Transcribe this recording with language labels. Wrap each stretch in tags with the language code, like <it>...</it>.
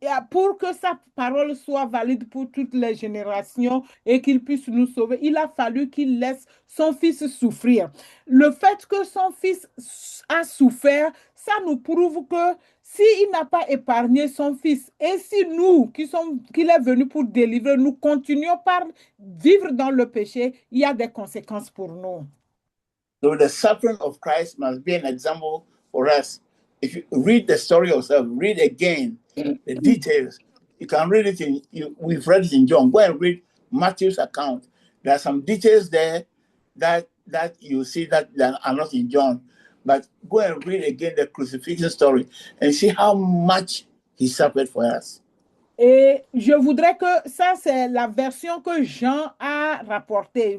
<fr>pour que sa parole soit valide pour toutes les générations et qu'il puisse nous sauver, il a fallu qu'il laisse son fils souffrir. Le fait que son fils a souffert, ça nous prouve que s'il n'a pas épargné son fils et si nous, qu'il est venu pour délivrer, nous continuons par vivre dans le péché, il y a des conséquences pour nous.</fr> <en>So the suffering of Christ must be an example for us. If you read the story yourself, read again the details. You can read it we've read it in John. Go and read Matthew's account. There are some details there that you see that are not in John. But go and read again the crucifixion story and see how much he suffered for us.</en> <fr>Et je voudrais que ça, c'est la version que Jean a rapportée.</fr>